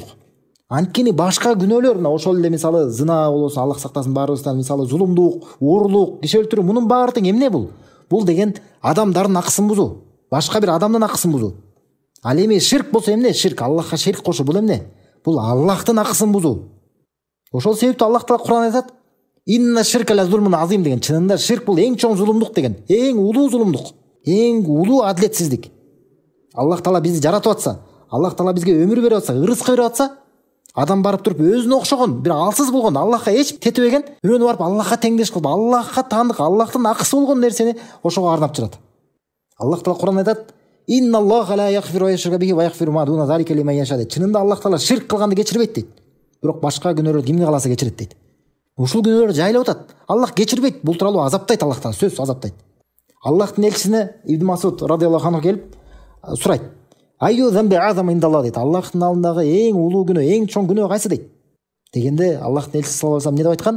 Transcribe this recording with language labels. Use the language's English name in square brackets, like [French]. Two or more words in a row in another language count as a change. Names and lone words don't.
[Kyrgyz] Анткени башка күнөөлөр мына ошол эле мисалы зына болсо, Аллах сактасын баарыбыздан, мисалы зулумдук, уурлук, киши өлтүрүү, мунун баары тең эмне бул? Бул деген адамдардын акысын бузуу, башка бир адамдын акысын бузуу. Ал эми ширк болсо эмне? Ширк Аллахка ширк кошуу, бул эмне? Бул Аллахтын акысын бузуу. Ошол себептүү Аллах таала Кур'ан айтат: [Arabic] "إن الشرك لظلم عظيم" деген. [Kyrgyz] Чынында ширк бул эң чоң зулумдук деген. Эң улуу зулумдук, эң улуу адилетсиздик. Аллах таала бизди жаратып атса, Аллах таала бизге өмүр берип атса, ырызкы берип атса, адам барып туруп өзүнө окшогон, бир алсыз болгон, Аллахка эч тетебеген, бирөөнү барып Аллахка теңдеш кылып, Аллахка таандык, Аллахтын акысы болгон нерсени ошого арнап жүрат. Аллах таала Кур'ан айтат: [Arabic] "إن الله لا يغفر أن يشرك به ويغفر ما دون ذلك لمن يشاء" дейт. [Kyrgyz] Чынында Аллах таала ширк кылганды кечирбейт дейт. Бирок башка күнөөлөр кимге каласа кечирет дейт. Ушул күнөөлөр жайылып атат. Аллах кечирбейт, бул тууралуу азаптайт, Аллах таала сөзсүз азаптайт. Аллахтын элчисине Ибн Масуд [Arabic] رضي الله عنه [Kyrgyz] келип сурайт: [Arabic] "أي الذنب أعظم عند الله" [Kyrgyz] дейт. Аллахтын алдындагы эң улуу күнөө, эң чоң күнөө кайсы дейт. Дегенде Аллахтын элчиси [Arabic] صلى الله عليه وسلم [Kyrgyz] эмне деп айткан?